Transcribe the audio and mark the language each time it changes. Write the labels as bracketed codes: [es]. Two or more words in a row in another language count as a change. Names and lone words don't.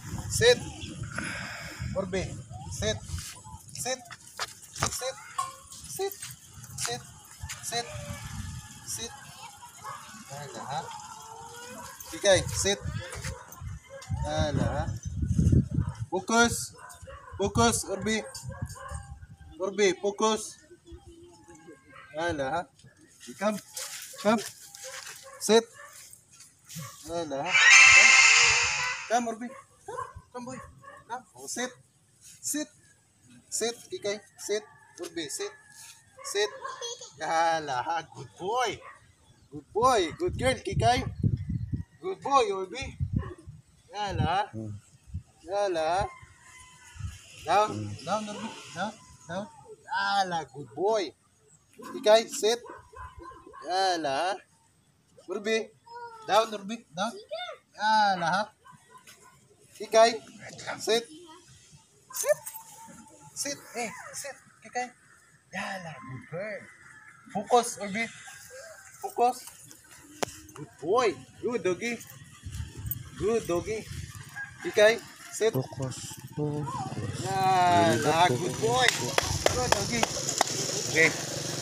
[en] Sit. Orbe. Sit. Sit. Sit. Sit. Sit. Sit. Sit. Hala ha. Kikay, sit. Hala ha. Focus. Focus, Orbe. Orbe, focus. Hala ha. Come. Come. Sit. Hala ha. Come, Orbe. Come, boy. Come. Oh, sit. Sit. Sit, Kikay. Sit. Orbe, sit. Sit. Hala ha. Good boy. Good boy. Good girl, Kikay. Good boy, Orbe. Hala ha. Hala ha. Down. Down, Orbe. Down. Down. Hala, good boy. Kikay, sit. Hala ha. Orbe. Down, Orbe. Down. Hala ha. Kikay, sit. Sit. Sit. Eh, sit. Kikay. Yala, good girl. Focus, Orbe. Focus. Good boy. Good doggy. Good doggy. Kikay, sit. Focus. Focus. Yala, good boy. Good doggy. Okay.